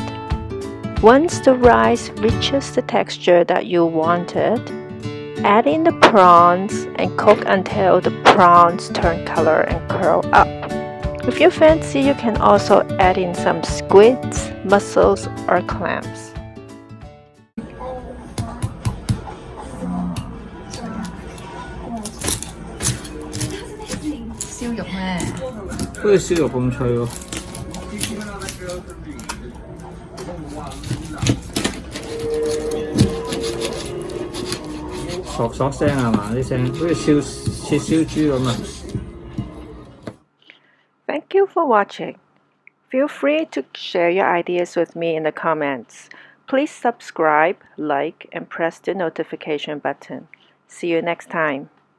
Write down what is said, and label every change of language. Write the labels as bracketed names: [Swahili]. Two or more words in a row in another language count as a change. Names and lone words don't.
[English] Once the rice reaches the texture that you wanted, add in the prawns and cook until the prawns turn color and curl up. If you fancy, you can also add in some squids, mussels, or clams. [Cantonese] 燒肉咩？好似燒肉咁脆喎，索索聲係嘛啲聲，好似切燒豬咁啊！ [English] Thank you for watching. Feel free to share your ideas with me in the comments. Please subscribe, like, and press the notification button. See you next time.